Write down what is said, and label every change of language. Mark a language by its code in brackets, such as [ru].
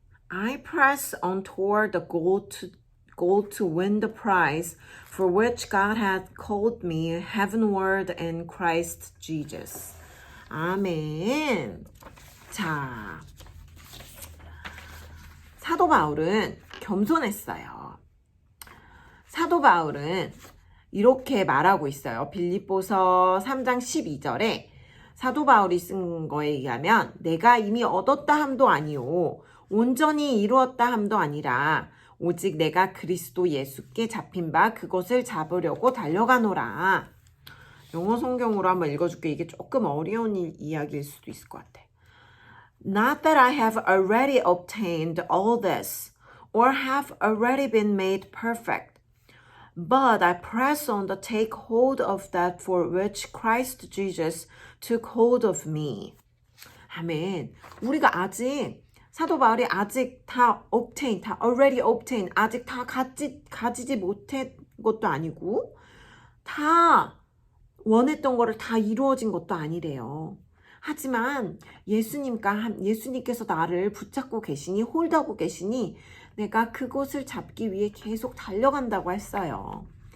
[en] I press on toward the goal to win the prize for which God hath called me heavenward in Christ Jesus. [ko] 아멘. 자, 사도 바울은 겸손했어요. 사도 바울은 이렇게 말하고 있어요. 빌립보서 3장 12절에 사도 바울이 쓴 거에 의하면 내가 이미 얻었다 함도 아니오 온전히 이루었다 함도 아니라 오직 내가 그리스도 예수께 잡힌 바 그것을 잡으려고 달려가노라. 영어 성경으로 한번 읽어줄게. 이게 조금 어려운 이야기일 수도 있을 것 같아. [en] Not that I have already obtained all this or have already been made perfect, but I press on to take hold of that for which Christ Jesus took hold of me. [ko] 아멘. 우리가 아직 사도 바울이 아직 다 [en] already obtain, [ko] 아직 다 가지지 못한 것도 아니고 다 원했던 거를 다 이루어진 것도 아니래요. 하지만 예수님께서 나를 붙잡고 계시니 홀드하고 계시니 내가 그곳을 잡기 위해 계속 달려간다고 했어요.